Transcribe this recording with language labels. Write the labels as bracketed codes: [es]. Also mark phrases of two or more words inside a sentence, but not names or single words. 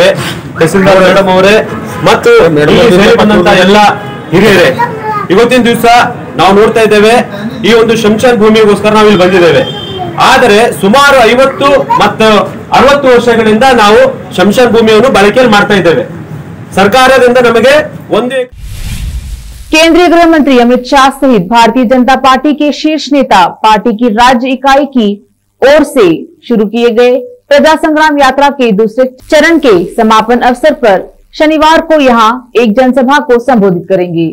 [kn] ತಹಸೀಲ್ದಾರ್ ಮೇಡಮ್ ಅವರೇ ಮತ್ತು ಬಂದಂತ ಎಲ್ಲ ಹಿರಿಯರೇ, ಇವತ್ತಿನ ದಿವಸ ನಾವು ನೋಡ್ತಾ ಇದ್ದೇವೆ ಈ ಒಂದು ಶಂಶಾನ್ ಭೂಮಿಗೋಸ್ಕರ ನಾವು ಇಲ್ಲಿ ಬಂದಿದ್ದೇವೆ। ಆದರೆ ಸುಮಾರು 50 ಮತ್ತು 60 ವರ್ಷಗಳಿಂದ ನಾವು ಶಂಶಾನ್ ಭೂಮಿಯನ್ನು ಬಳಕೆಯಲ್ಲಿ ಮಾಡ್ತಾ ಇದ್ದೇವೆ। सरकारದಿಂದ ನಮಗೆ ಒಂದೇ [hi] केंद्रीय गृह मंत्री अमित शाह सहित भारतीय जनता पार्टी के शीर्ष नेता पार्टी की राज्य इकाई की ओर से शुरू किए गए प्रजा संग्राम यात्रा के दूसरे चरण के समापन अवसर पर शनिवार को यहां एक जनसभा को संबोधित करेंगे।